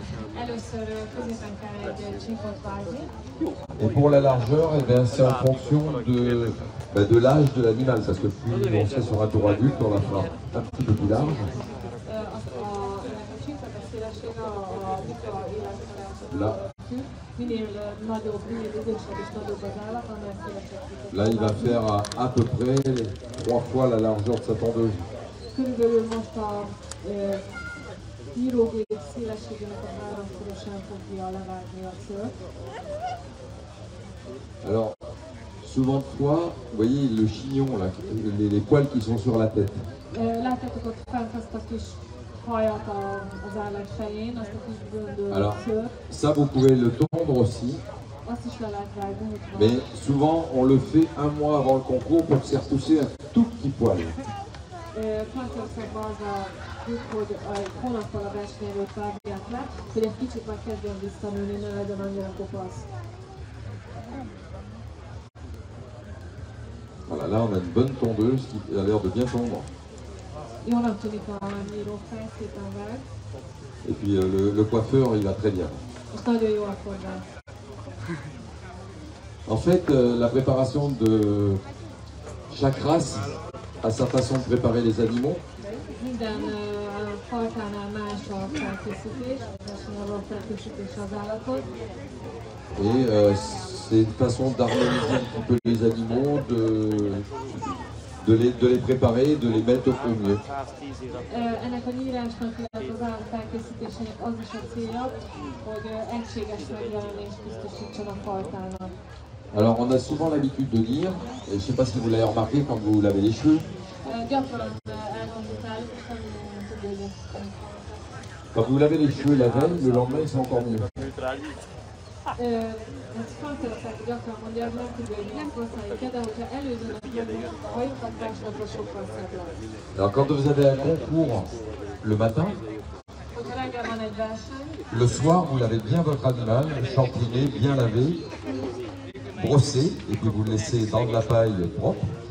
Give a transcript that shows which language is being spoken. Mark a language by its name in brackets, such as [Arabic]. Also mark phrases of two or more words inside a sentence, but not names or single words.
[French] Et pour la largeur, eh c'est en fonction de l'âge de l'animal, parce que plus on serait sur un taureau adulte, on la fera un petit peu plus large. Là. Là, il va faire à peu près 3 fois la largeur de sa tondeuse. [Hungarian] Körülbelül most a írógép szélességének a 3-szorosan fogja levágni a szőrt. [French] Alors, souvent de fois, vous voyez le chignon, là, les poils qui sont sur la tête. [Hungarian] Látjátok ott fent azt a kis hajat az állat fején, azt a kis göndör szőrt. [French] Ça, vous pouvez le tondre aussi. [Hungarian] Azt is le lehet vágni. [French] Mais souvent, on le fait un mois avant le concours pour faire pousser un tout petit poil. [Hungarian] Franciaországban az a trükk, hogy egy hónappal a verseny előtt vágják le, hogy egy kicsit már kezdjen visszanőni, ne legyen annyira kopasz. [French] Voilà, là on a une bonne tondeuse qui a l'air de bien tondre. [Hungarian] Jónak tűnik a nyírófej, szépen vág. [French] Et puis le coiffeur, il va très bien. [Hungarian] És nagyon jó a fordás. [French] En fait, la préparation de chaque race a sa façon de préparer les animaux. [Hungarian] Minden fajtánál más a felkészítés, a felkészítés az állatot. [French] Et c'est une façon d'harmoniser un petit peu les animaux, de les préparer, de les mettre au mieux. [Hungarian] Ennek a nyírásnak, illetve az állat felkészítésének az is a célja, hogy egységes megjelenést biztosítson a fajtának. [French] Alors on a souvent l'habitude de dire, et je ne sais pas si vous l'avez remarqué quand vous lavez les cheveux, quand vous lavez les cheveux la veille, le lendemain ils sont encore mieux. Alors quand vous avez un concours le matin, le soir vous lavez bien votre animal, champiné, bien lavé, brossé, et puis vous le laissez dans de la paille propre.